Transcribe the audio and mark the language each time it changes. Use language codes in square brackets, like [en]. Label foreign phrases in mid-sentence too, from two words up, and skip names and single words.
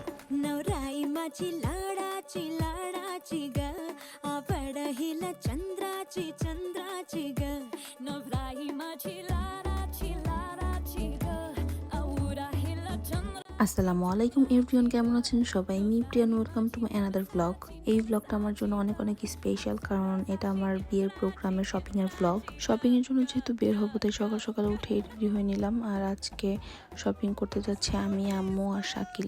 [mr] नवराई माझी लाडाची लाडाची ग आवड हिला चंद्राची चंद्राची ग नवराई माझी लाडाची लाडाची ग आवडा हिला चंद्र। [ar] السلام عليكم [bn] এভরিওয়ান, কেমন আছেন সবাই? মি প্রিয়ান, [en] welcome to my another blog. [bn] এই ব্লগটা আমার জন্য অনেক অনেক স্পেশাল, কারণ এটা আমার বিয়ের প্রোগ্রামের শপিংয়ের ব্লগ। শপিংয়ের জন্য যেহেতু বের হবো, তাই সকাল সকালে উঠে রেডি হয়ে নিলাম। আর আজকে শপিং করতে যাচ্ছি আমি, আম্মু আর শাকিল।